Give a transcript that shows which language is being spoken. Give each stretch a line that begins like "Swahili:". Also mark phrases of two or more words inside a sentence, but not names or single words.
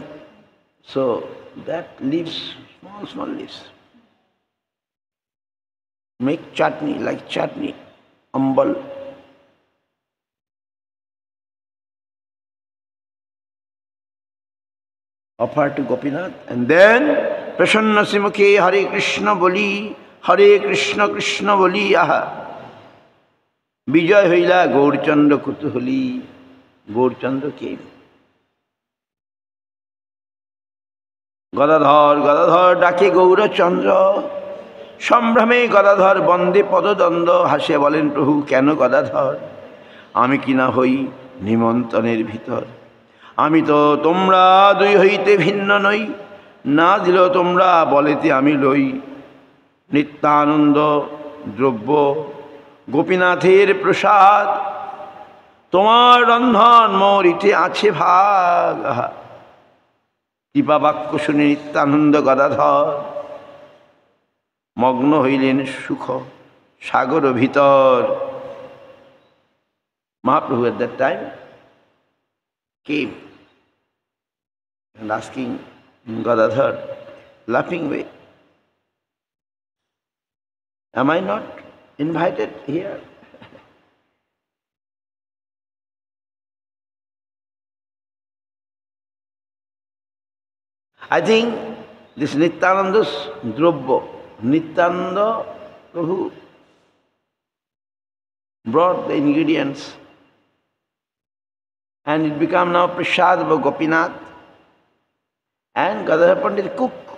English: So that leaves, small leaves. Make chutney, like chutney, ambal. Offer to Gopinath, and then
Bangla: প্রসন্ন সিমুখে হরে কৃষ্ণ বলি, হরে কৃষ্ণ কৃষ্ণ বলি আহা. বিজয় হইলা গৌরচন্দ্র কুতূহলী, গৌরচন্দ্র came. Gadadhar ডাকে গৌরচন্দ্র, সম্ভ্রমে গদাধর বন্দে পদদ্বন্দ্ব। হাসে বলেন প্রভু কেন গদাধর, আমি কিনা হই নিমন্ত্রণের ভিতর। আমি তো তোমরা দুই হইতে ভিন্ন নই, না দিল তোমরা বলেতে আমি লই। নিত্যানন্দ দ্রব্য গোপীনাথের প্রসাদ, তোমার রন্ধন মোর ইতে আছে ভাগ। কৃপা বাক্য শুনে নিত্যানন্দ গদাধর মগ্ন হইলেন সুখ সাগর ভিতর।
English: Mahaprabhu at that time came and asking Gadadhar, laughing way, am I not invited here? I think this Nityananda's drobbo, Nityananda Prabhu brought the ingredients and it became now Prasad of Gopinath, and Gadadhar Pandit cook.